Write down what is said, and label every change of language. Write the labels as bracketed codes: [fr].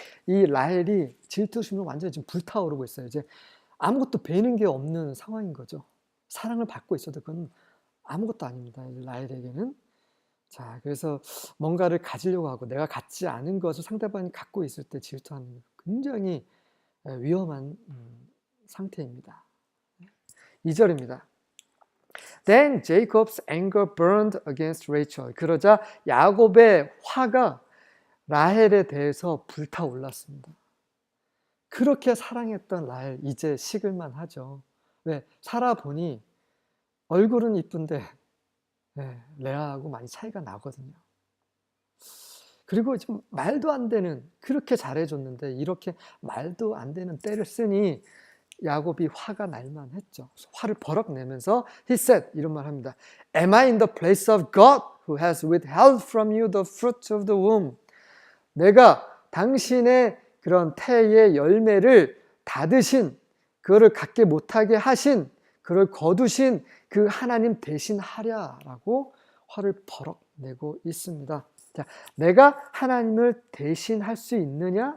[ko] 이 라헬이 질투심으로 완전히 지금 불타오르고 있어요. 이제 아무것도 배는 게 없는 상황인 거죠. 사랑을 받고 있어도 그건 아무것도 아닙니다. 라헬에게는 자, 그래서 뭔가를 가지려고 하고 내가 갖지 않은 것을 상대방이 갖고 있을 때 질투하는 굉장히 위험한 상태입니다. 2절입니다. [en] Then Jacob's anger burned against Rachel. [ko] 그러자 야곱의 화가 라헬에 대해서 불타올랐습니다. 그렇게 사랑했던 라헬 이제 식을만 하죠. 왜? 살아보니 얼굴은 이쁜데 레아하고 많이 차이가 나거든요. 그리고 지금 말도 안 되는, 그렇게 잘해줬는데 이렇게 말도 안 되는 때를 쓰니 야곱이 화가 날만 했죠. 화를 버럭 내면서 [en] he said, [ko] 이런 말 합니다. [en] Am I in the place of God who has withheld from you the fruit of the womb? [ko] 내가 당신의 그런 태의 열매를 닫으신, 그거를 갖게 못하게 하신, 그걸 거두신 그 하나님 대신하랴라고 화를 버럭 내고 있습니다. 자, 내가 하나님을 대신할 수 있느냐?